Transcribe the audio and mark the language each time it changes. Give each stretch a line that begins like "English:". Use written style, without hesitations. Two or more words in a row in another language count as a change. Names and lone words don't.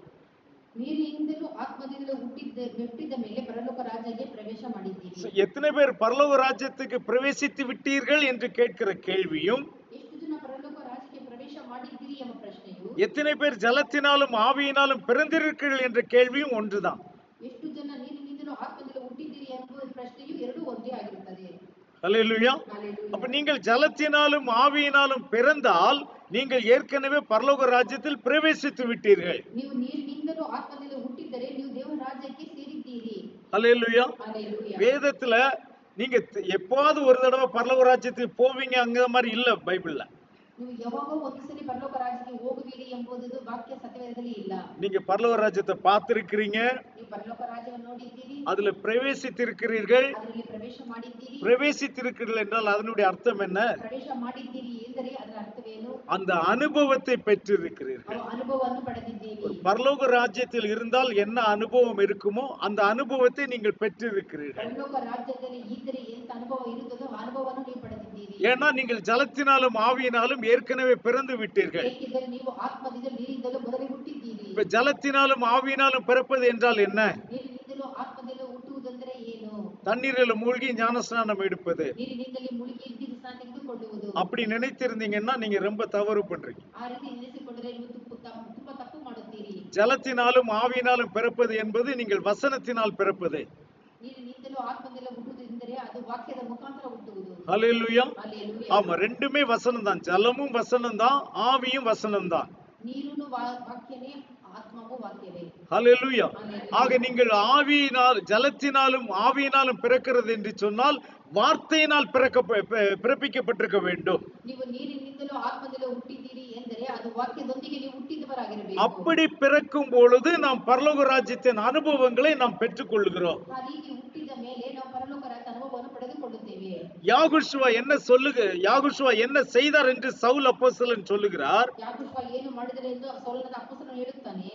Kannada: ನೀರಿನಿಂದಲೂ ಆತ್ಮದಿಂದಲೂ ಹುಟ್ಟಿದ ಮೇಲೆ ಪರಲೋಕ ರಾಜ್ಯಕ್ಕೆ ಪ್ರವೇಶ ಮಾಡಿದ್ದೀರಿ.
Tamil: எத்தனை பேர் பரலோக ராஜ்யத்துக்கு பிரவேசித்து விட்டீர்கள் என்று கேட்கிற கேள்வியும்,
Kannada: ಎಷ್ಟು ಜನ ಪರಲೋಕ ರಾಜ್ಯಕ್ಕೆ ಪ್ರವೇಶ ಮಾಡಿದ್ದೀರಿ ಎಂಬ ಪ್ರಶ್ನೆಯು,
Tamil: எத்தனை பேர் ஜலத்தினாலும் ஆவியினாலும் பிறந்திருக்கிறீர்கள் என்ற கேள்வியும் ஒன்றுதான்.
Kannada: ಎಷ್ಟು ಜನ ನೀರಿನಿಂದಲೂ ಆತ್ಮದಿಂದಲೂ ಹುಟ್ಟಿದ್ದೀರಿ ಎಂಬ ಪ್ರಶ್ನೆಯು ಎರಡೂ ಒಂದೇ ಆಗಿರುತ್ತದೆ.
Tamil: ஹல்லேலூயா.
Kannada: Hallelujah.
Tamil: அப்ப நீங்கள் ஜலத்தினாலும் ஆவியினாலும் பிறந்தால் நீங்கள் ஏற்கனவே பரலோக ராஜ்யத்தில் பிரவேசித்து விட்டீர்கள்.
Kannada: ನೀವು ನೀರಿನಿಂದಲೂ ಆತ್ಮದಿಂದಲೂ ಹುಟ್ಟಿದ್ದರೆ ನೀವು ದೇವರ ರಾಜ್ಯಕ್ಕೆ ಸೇರಿದ್ದೀರಿ.
Tamil: ஹல்லேலூயா.
Kannada: Hallelujah.
Tamil: வேதத்துல நீங்க எப்போது ஒரு தடவை பரலோக ராஜ்யத்துக்கு போவீங்க அங்க மாதிரி இல்ல பைபிள்ல.
Kannada: ನೀವು ಯಾವಾಗೋ ಒಂದು ಸಲ ಪರಲೋಕ ರಾಜ್ಯಕ್ಕೆ ಹೋಗುವಿರಿ ಎಂಬುದು ವಾಕ್ಯ ಸತ್ಯವೇದದಲ್ಲಿ ಇಲ್ಲ.
Tamil: நீங்க பரலோக ராஜ்யத்தை பார்த்திருக்கிறீங்க,
Kannada: ನೀವು ಪರಲೋಕ ರಾಜ್ಯವನ್ನು ನೋಡಿದ್ದೀರಿ,
Tamil: அதுல பிரவேசித்திருக்கிறீர்கள்.
Kannada: ಅದರಲ್ಲಿ ಪ್ರವೇಶ ಮಾಡಿದ್ದೀರಿ.
Tamil: பிரவேசித்திருக்கிறீர்கள் என்றால் அதனுடைய அர்த்தம் என்ன?
Kannada: ಪ್ರವೇಶ ಮಾಡಿದ್ದೀರಿ ಎಂದರೆ ಅದರ ಅರ್ಥವೇನು?
Tamil: அந்த அனுபவத்தை பெற்றிருக்கிறீர்கள்.
Kannada: ಅನುಭವವನ್ನು ಪಡೆದಿದ್ದೀರಿ.
Tamil: பரலோக ராஜ்யத்தில் இருந்தால் என்ன அனுபவம் இருக்குமோ அந்த அனுபவத்தை நீங்கள் பெற்றிருக்கிறீர்கள்.
Kannada: ಪರಲೋಕ ರಾಜ್ಯದಲ್ಲಿ ಇದ್ದರೆ ಎಂತ ಅನುಭವ ಇರುತ್ತದೋ ಆ ಅನುಭವವನ್ನು ನೀವು ಪಡೆದಿದ್ದೀರಿ.
Tamil: ஏன்னா நீங்கள் ஜலத்தினாலும் ஆவியினாலும் ஏற்கனவே பிறந்து விட்டீர்கள்.
Kannada: ಏಕೆಂದರೆ ನೀವು ಆತ್ಮದಿಂದ ನೀರಿನಿಂದಲೂ ಮೊದಲೇ ಹುಟ್ಟಿದ್ದೀರಿ.
Tamil: இப்ப ஜலத்தினாலும் ஆவியினாலும் பிறப்பது என்றால் என்ன?
Kannada: ನೀರಿನಿಂದಲೂ ಆತ್ಮದಿಂದ ಹುಟ್ಟುವುದೆಂದರೆ ಏನು?
Tamil: தண்ணீரில் மூழ்கி ஞானஸ்நானம் எடுப்பது.
Kannada: ನೀರಿನಿಂದಲೇ ಮುಳುಗಿ ಸ್ನಾನ ತೆಗೆದುಕೊಳ್ಳುವುದು.
Tamil: அப்படி நினைத்திருந்தீங்கன்னா நீங்க ரொம்ப தவறு பண்றீங்க.
Kannada: ಆ ರೀತಿ ನೆನೆಸಿಕೊಂಡರೆ ನೀವು ತುಂಬಾ ತಪ್ಪು ಮಾಡುತ್ತೀರಿ.
Tamil: ஜலத்தினாலும் ஆவியினாலும் பிறப்பது என்பது நீங்கள் வசனத்தினால் பிறப்பது.
Kannada: ನೀರಿನಿಂದಲೂ ಆತ್ಮದಿಂದಲೂ ಹುಟ್ಟುವುದು ಎಂದರೆ ಅದು ವಾಕ್ಯದ ಮುಖಾಂತರ ಹುಟ್ಟುವುದು.
Tamil: ஹல்லேலூயா.
Kannada: Hallelujah.
Tamil: ஆமா, ரெண்டுமே வசனம் தான். ஜலமும் வசனம் தான், ஆவியும் வசனம் தான்.
Kannada: ನೀರುನು ವಾಕ್ಯವೇ, ಆತ್ಮವೂ ವಾಕ್ಯವೇ.
Tamil: ஹல்லேலூயா.
Kannada: Hallelujah.
Tamil: ஆக நீங்கள் ஆவியினால் ஜலத்தினாலும் ஆவியினாலும் பிறக்கிறது என்று சொன்னால் வார்த்தையினால் பிறப்பிக்கப்பட்டிருக்க வேண்டும்.
Kannada: ನೀವು ನೀರಿನಿಂದಲೂ ಆತ್ಮದಿಂದಲೂ ಹುಟ್ಟಿದ್ದೀರಿ ಎಂದರೆ ಅದು ವಾಕ್ಯದೊಂದಿಗೆ ನೀವು ಹುಟ್ಟಿದವರಾಗಿರಬೇಕು.
Tamil: அப்படி பிறக்கும் பொழுது நாம் பரலோக ராஜ்யத்தின் அனுபவங்களை நாம் பெற்றுக்கொள்கிறோம்.
Kannada: ಆ ರೀತಿ ಹುಟ್ಟಿದ ಮೇಲೆ ನಾವು ಪರಲೋಕ ರಾಜ್ಯದ ಅನುಭವವನ್ನು ಪಡೆದುಕೊಳ್ಳುತ್ತೇವೆ.
Tamil: யாகுஷுவா என்ன செய்தார் என்று சவுல் அப்போஸ்தலன் சொல்லுகிறார்.
Kannada: ಯಾಕೋಬ ಏನು ಮಾಡಿದರೆ ಎಂದು ಸೌಲನ ಅಪೊಸ್ತಲನು ಹೇಳುತ್ತಾನೆ.